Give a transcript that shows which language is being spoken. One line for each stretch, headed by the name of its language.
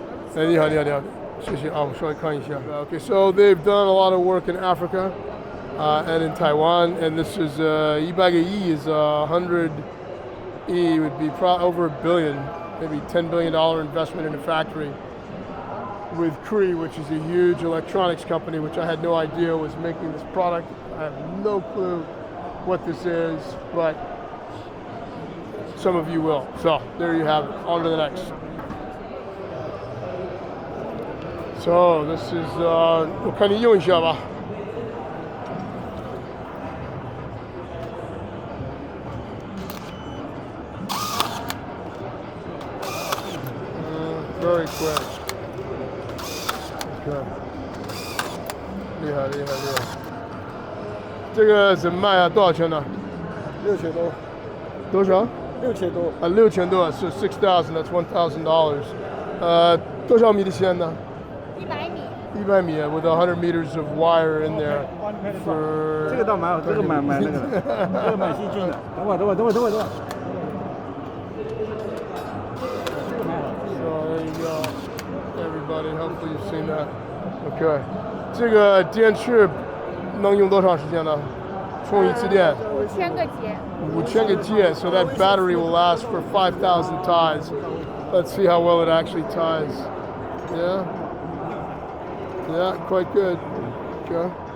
English: Okay, so they've done a lot of work in Africa and in Taiwan, and this is 100 亿 is 100 E would be over $1 billion, maybe $10 billion investment in a factory with Cree, which is a huge electronics company, which I had no idea was making this product. I have no clue what this is, but some of you will. So there you have it. On to the next. So this is
Chinese: 我看你用一下吧。
English: Very quick. Okay.
Chinese: 厉害厉害厉害。这个怎么卖啊？多少钱呢？6000多。多少？6000多。啊，6000多是6,000.
English: That's $1,000.
Chinese: 多少米的线呢？100米。
English: 100米 with 100 meters of wire in there. For
Chinese: 这个倒蛮好，这个蛮那个的，这个蛮细菌的。等会。
English: So there you go, everybody. Hopefully you've seen that. Okay.
Chinese: 这个电池能用多长时间呢？充一次电 5000个节。 5000个节
English: So that battery will last for 5,000 ties. Let's see how well it actually ties. Yeah. Yeah, quite good. Okay.